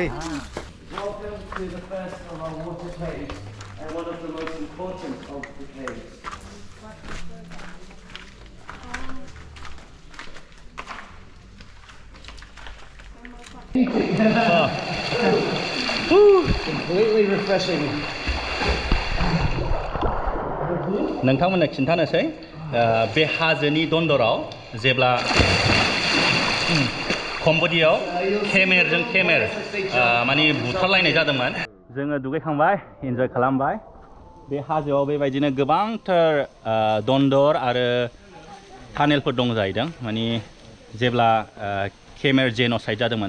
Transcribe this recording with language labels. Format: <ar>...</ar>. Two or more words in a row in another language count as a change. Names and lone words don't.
<en>Welcome to the first of our water caves and one of the most important of the caves. Completely refreshing.</en> <brx>नोंथांमोननो खिन्थानोसै बे हाजोनि दन्दराव जेब्ला केम्बोडियायाव केमेरजों केमेर माने बुथारलायनाय जादोंमोन जोङो दुगैखांबाय इन्जय खालामबाय बे हाजोआव बेबायदिनो गोबांथार दन्दर आरो टानेलफोर दं जाहैदों माने जेब्ला केमेर जेन'साइड जादोंमोन</brx>